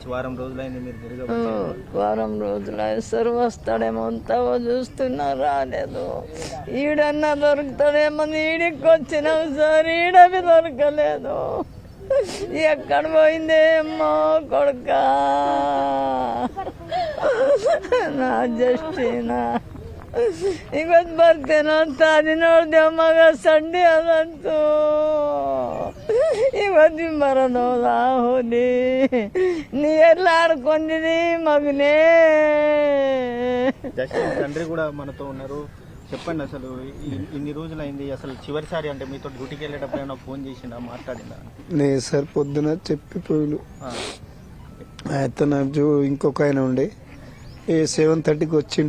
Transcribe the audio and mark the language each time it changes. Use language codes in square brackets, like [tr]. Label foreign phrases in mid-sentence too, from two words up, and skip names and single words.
[te] వారం రోజులైంది మీరు తిరిగి వారం రోజులు సార్. వస్తాడేమో అంతా చూస్తున్నా, రాలేదు. ఈడన్నా దొరుకుతాడేమో ఈడికి వచ్చినాం సార్, ఈడవి దొరకలేదు. ఎక్కడ పోయిందేమో కొడుక [kn] ನಾ ಜಸ್ಟಿನ ಇವತ್ತು ಬರ್ತೇನೋ ಅಂತ ಅದು ನೋಡ್ದೆ ಮಗ ಸಂಡೆ ಅದಂತು ಇವತ್ತು ಬರೋದೋದ ಹೋದಿ ನೀ ಎಲ್ಲ ಆಡ್ಕೊಂಡಿದಿ ಮಗನೇ. [te] జస్టిన్ తండ్రి కూడా మనతో ఉన్నారు. చెప్పండి, అసలు ఇన్ని రోజులైంది, అసలు చివరిసారి అంటే మీతో డ్యూటీకి వెళ్ళేటప్పుడు ఏమైనా ఫోన్ చేసిండా, మాట్లాడిందా? లేదు సార్, పొద్దున చెప్పిపోయిను. అయితే నాకు ఇంకొక ఆయన ఉండే 7:30కి వచ్చిండు.